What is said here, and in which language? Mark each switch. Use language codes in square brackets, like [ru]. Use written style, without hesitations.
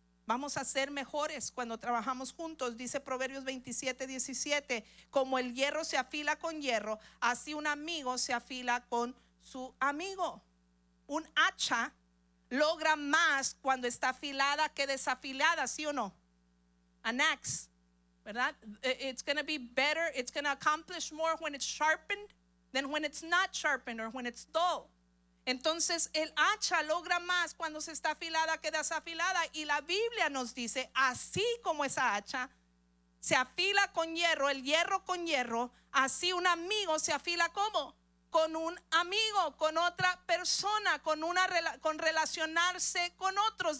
[es] Vamos a ser mejores cuando trabajamos juntos. Dice Proverbios 27:17: como el hierro se afila con hierro, así un amigo se afila con su amigo. Un hacha logra más cuando está afilada que desafilada, ¿sí o no? [en] An axe, ¿verdad? It's going to be better, it's going to accomplish more when it's sharpened than when it's not sharpened or when it's dull. [es] Entonces el hacha logra más cuando se está afilada que desafilada. Y la Biblia nos dice: así como esa hacha se afila con hierro, el hierro con hierro, así un amigo se afila ¿cómo? Con un amigo, con otra persona, con relacionarse con otros.